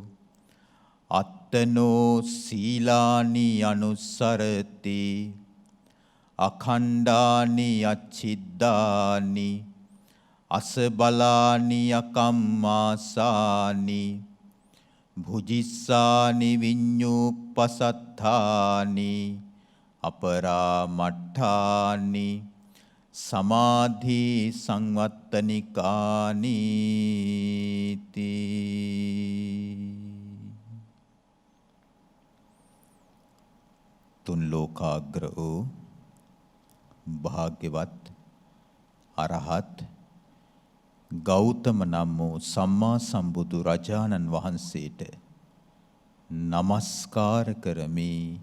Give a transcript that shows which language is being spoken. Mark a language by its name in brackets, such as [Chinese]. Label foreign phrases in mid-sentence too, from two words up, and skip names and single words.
[Pali] අත්තනෝ සීලානි අනුසරති අඛණ්ඩානි අච්චිද්දානි අසබලානි අකම්මාසානි භුජිස්සානි විඤ්ඤුප්පසත්තානි අපරාමට්ඨානි සමාධි සංවත්තනිකානි [Sinhala] තුන් ලෝකාග්‍ර වූ භාග්‍යවත් අරහත් ගෞතම නම් වූ සම්මා සම්බුදු රජාණන් වහන්සේට නමස්කාර කරමි.